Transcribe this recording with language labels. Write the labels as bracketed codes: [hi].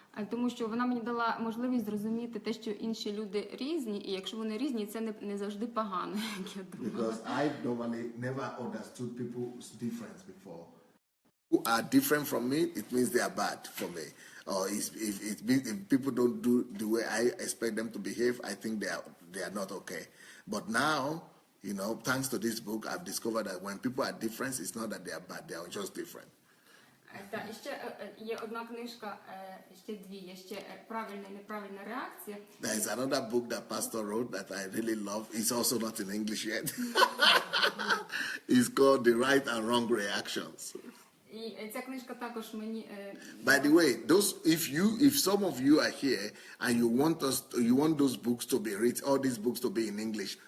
[uk] Тому що вона мені дала можливість зрозуміти те, що інші люди різні, і якщо вони різні, це не завжди погано, як я думаю. [en] Because I normally never understood people's difference before. Who are different from me, it means they are bad for me. Or if people don't do the way I expect them to behave, I think they are not okay. But now, thanks to this book, I've discovered that when people are different, it's not that they are bad, they are just different. [uk] Та, і ще є одна книжка, ще дві, є ще правильна і неправильна реакція. [en] There is another book that Pastor wrote that I really love. It's also not in English yet. It's called The Right and Wrong Reactions. [uk] І ця книжка також мені... [en] By the way, if some of you are here and you want those books to be read, all these books to be in English.